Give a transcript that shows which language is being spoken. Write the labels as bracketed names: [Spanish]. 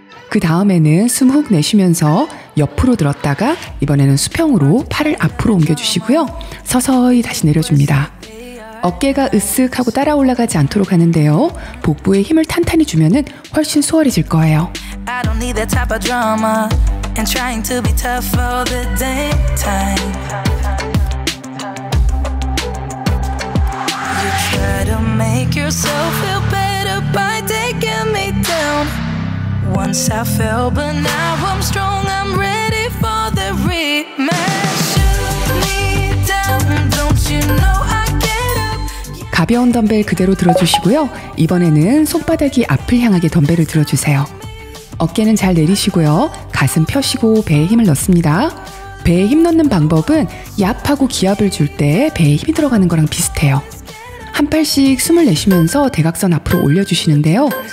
[Korean] 그 다음에는 숨 훅 내쉬면서 옆으로 들었다가 이번에는 수평으로 팔을 앞으로 옮겨주시고요. 서서히 다시 내려줍니다. 어깨가 으쓱하고 따라 올라가지 않도록 하는데요. 복부에 힘을 탄탄히 주면은 훨씬 수월해질 거예요. [English] I don't need that type of drama and trying to be tough all the daytime. You try to make yourself feel better by taking me down. Once I fell, but now I'm strong. I'm ready for the rematch. Shoot me down, don't you know I [Korean] 가벼운 덤벨 그대로 들어주시고요. 이번에는 손바닥이 앞을 향하게 덤벨을 들어주세요. 어깨는 잘 내리시고요. 가슴 펴시고 배에 힘을 넣습니다. 배에 힘 넣는 방법은 얍하고 기압을 줄 때 배에 힘이 들어가는 거랑 비슷해요. 한 팔씩 숨을 내쉬면서 대각선 앞으로 올려주시는데요.